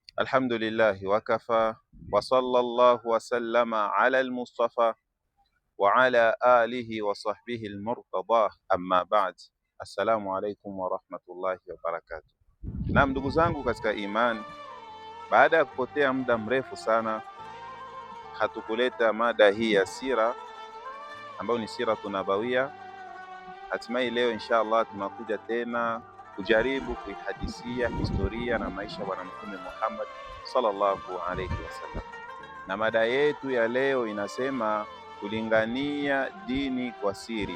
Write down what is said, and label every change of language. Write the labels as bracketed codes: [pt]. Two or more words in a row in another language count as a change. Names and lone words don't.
[ar] الحمد لله وكفى وصلى الله وسلم على المصطفى وعلى آله وصحبه المرتضى أما بعد. السلام عليكم ورحمة الله وبركاته. [sw] Naam, ndugu zangu katika imani, baada ya kupotea muda mrefu sana hatukuleta mada hii ya sira ambayo ni [ar] السيرة النبوية. [sw] Hatimaye leo [ar] إن شاء الله [sw] tunakuja tena kujaribu kuihadisia historia na maisha ya Bwana Mtume Muhammad [ar] صلى الله عليه وسلم, [sw] na mada yetu ya leo inasema kulingania dini kwa siri.